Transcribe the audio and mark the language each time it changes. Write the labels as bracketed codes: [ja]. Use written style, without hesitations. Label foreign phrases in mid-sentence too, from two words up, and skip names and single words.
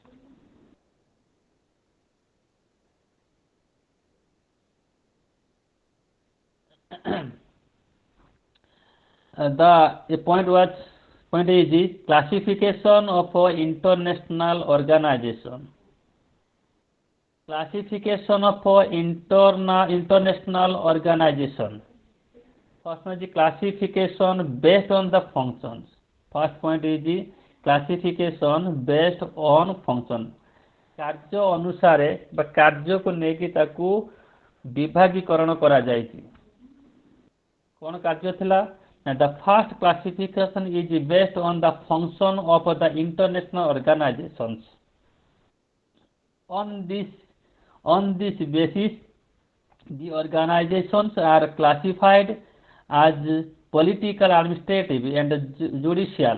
[en] The point is the classification of international organization. Classification of international organization. First one is the classification based on the functions. First point is the classification based on function. [or] କାର୍ଯ୍ୟ ଅନୁସାରେ ବା କାର୍ଯ୍ୟକୁ ନେଇକି ତାକୁ ବିଭାଗୀକରଣ କରାଯାଇଛି। କ'ଣ କାର୍ଯ୍ୟ ଥିଲା? [en] The first classification is based on the function of the international organizations. On this basis, the organizations are classified as political, administrative, and judicial.